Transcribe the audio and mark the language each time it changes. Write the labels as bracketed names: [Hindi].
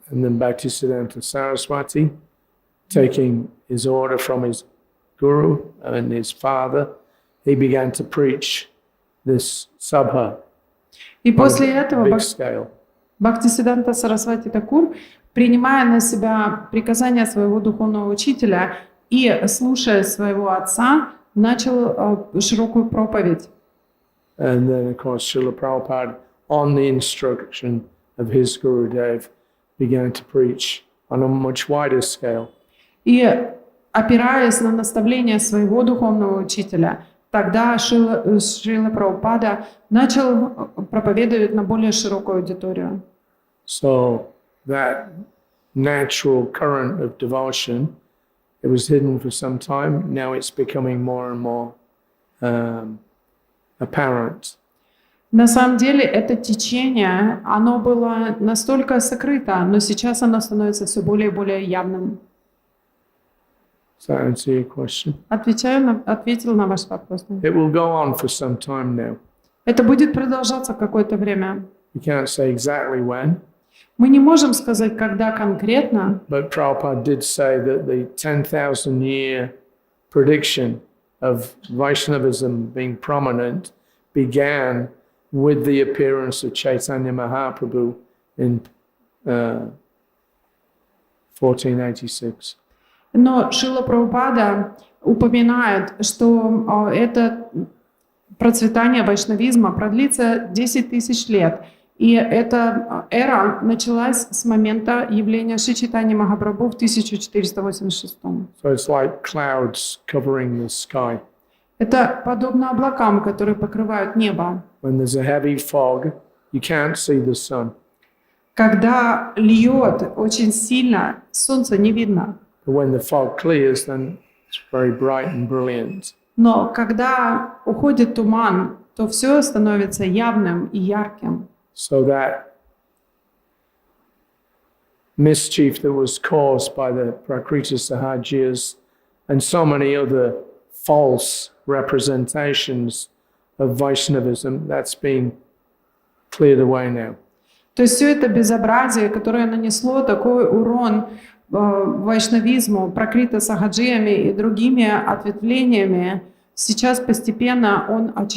[English] And then Bhaktisiddhanta Saraswati, taking his order from his guru and his father, he began to preach this sabha [Russian] И после [English] on a [Russian] этого [English] big scale. [Russian] Бхактисиддханта Сарасвати Такур, принимая на себя приказания своего духовного учителя и слушая своего отца, начал широкую проповедь. [English] And then, of course, Srila Prabhupada, on the instruction of his Gurudev, began to preach on a much wider scale. [Russian] И опираясь на наставления своего духовного учителя, тогда Шрила Прабхупада начал проповедовать на более широкую аудиторию. [English] So that natural current of devotion, it was hidden for some time. Now it's becoming more and more apparent. [Russian] На самом деле это течение, оно было настолько сокрыто, но сейчас оно становится все более и более явным. [English] Does that answer your question? [Russian] Ответил на ваш вопрос. [English] It will go on for some time now. [Russian] Это будет продолжаться какое-то время. [English] You can't say exactly when, [Russian] Мы не можем сказать, когда конкретно, [English] but Prabhupada did say that the 10,000-year prediction of Vaishnavism being prominent began with the appearance of Chaitanya Mahaprabhu in 1486. [Russian] но Шрила Прабхупада упоминает, что это процветание вайшнавизма продлится 10 тысяч лет. И эта эра началась с момента явления Шри Чайтаньи Махапрабху в 1486. [English] So it's like clouds covering the sky. [Russian] Это подобно облакам, которые покрывают небо. [English] When there's a heavy fog, you can't see the sun. [Russian] Когда льет очень сильно, солнца не видно. [English] But when the fog clears, then it's very bright and brilliant. [Russian] Но когда уходит туман, то все становится явным и ярким. [English] So that mischief that was caused by the Prakriti Sahajiyas and so many other false representations of Vaishnavism, that's being cleared away now. [Russian] То есть все это безобразие, которое нанесло такой урон вайшнавизму, пракрита сахаджиями и другими ответвлениями, сейчас постепенно он